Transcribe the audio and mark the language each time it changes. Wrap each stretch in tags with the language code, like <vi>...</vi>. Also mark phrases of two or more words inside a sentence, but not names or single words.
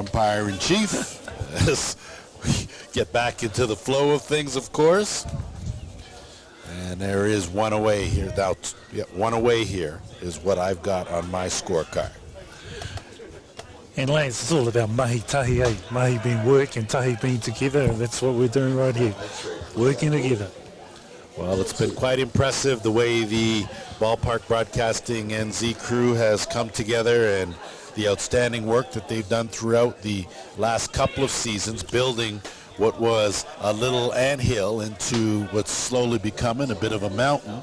<en>Umpire-in-Chief, as we get back into the flow of things, of course. And there is one away here. Now, one away here is what I've got on my scorecard. And Lance, it's all about</en> <mi>mahi tahi,</mi> <en>eh? Mahi being work and tahi being together, and that's what we're doing right here, working together. Well, it's been quite impressive the way the Ballpark Broadcasting NZ crew has come together, and the outstanding work that they've done throughout the last couple of seasons, building what was a little anthill into what's slowly becoming a bit of a mountain.</en>